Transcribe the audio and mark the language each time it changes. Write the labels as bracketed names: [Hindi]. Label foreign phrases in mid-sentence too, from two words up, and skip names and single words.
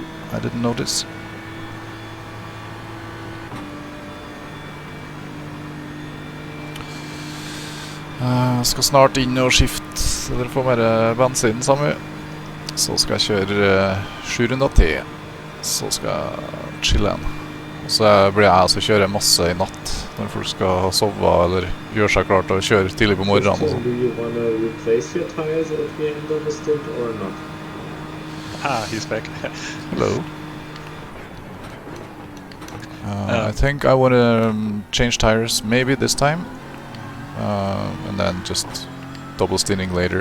[English] I didn't notice. [Norwegian] Skal snart inn og skifte, så dere får mer bensin sammen. Så skal jeg kjøre 700 til. Så skal jeg chille en. Og så blir jeg altså kjøre masse i natt, når folk skal sove eller gjøre seg klart og kjøre tidlig på morgenen. Og sånn. [English] Do you want to replace your tires at the end of the stint or not? Ah, he's back. Hello. I think I want to change tires maybe this time. And then just double stinning later.